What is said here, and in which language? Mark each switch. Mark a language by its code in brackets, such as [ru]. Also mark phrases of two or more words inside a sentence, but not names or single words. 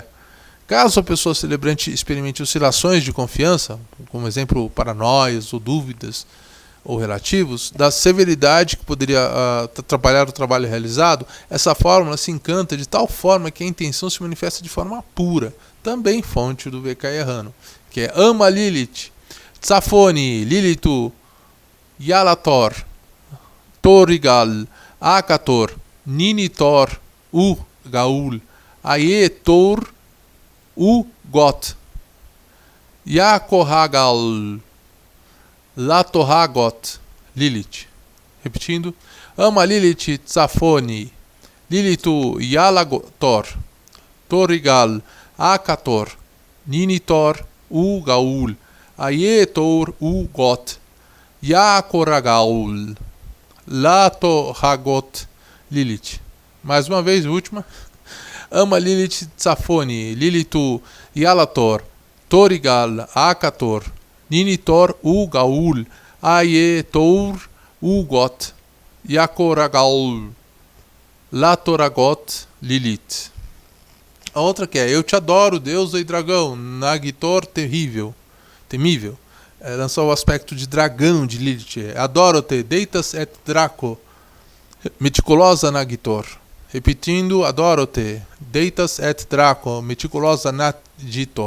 [pt] Caso a pessoa celebrante experimente oscilações de confiança, como exemplo paranoias ou dúvidas ou relativos, da severidade que poderia atrapalhar o trabalho realizado, essa fórmula se encanta de tal forma que a intenção se manifesta de forma pura, também fonte do VK errano, que é Ama Lilith, Tsafoni, Lilitu, Yalator, Torigal, Akator, Ninitor, Gaul, Aetor, Got, Yakohagal, Latorhagot, Lilith. Repetindo, Ama Lilith, Tsafoni, Lilitu, Yalator, Torigal, Akator, Ninitor, Gaul, Aetor, Got, Yakoragaul, Latorhagot, Lilith. Mais uma vez, última. Ama Lilith, Tsafoni, Lilitu, Yalator, Torigal, Akator, Ninitor, Gaul, Aetor, Got, Yakoragaul, Latoragot, Lilith. A outra que é Eu te adoro, deusa e dragão, Nagitor temível. Lançou o aspecto de dragão de Lilith. Adoro-te, [la] deitas et draco, [pt] meticulosa Nagitor. Repetindo, adoro-te, [la] deitas et draco, [pt] meticulosa Nagitor.